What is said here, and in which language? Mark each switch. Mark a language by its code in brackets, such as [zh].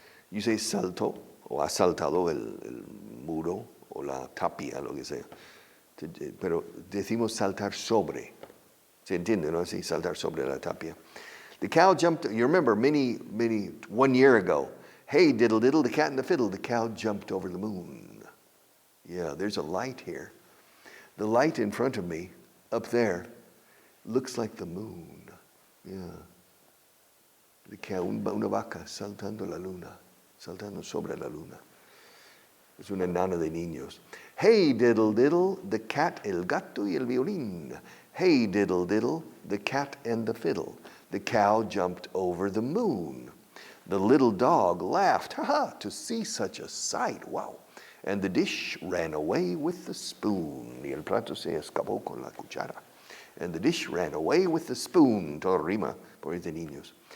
[en] You say [es] saltó o ha saltado el muro o la tapia, lo que sea. Pero decimos saltar sobre. ¿Se entiende, no? Así, saltar sobre la tapia. [en] The cow jumped, you remember 1 year ago, hey, diddle diddle, the cat and the fiddle, the cow jumped over the moon. Yeah, there's a light here. The light in front of me, up there, looks like the moon. [es] Yeah. [en] The cow, [es] una vaca saltando la luna, saltando sobre la luna. Es una nana de niños. [en] Hey, diddle diddle, the cat, [es] el gato y el violín. [en] Hey, diddle diddle, the cat and the fiddle. The cow jumped over the moon. The little dog laughed, ha ha, to see such a sight. Wow. And the dish ran away with the spoon. [es] Y el plato se escapó con la cuchara. [en] And the dish ran away with the spoon. [es] Todo rima, por de niños.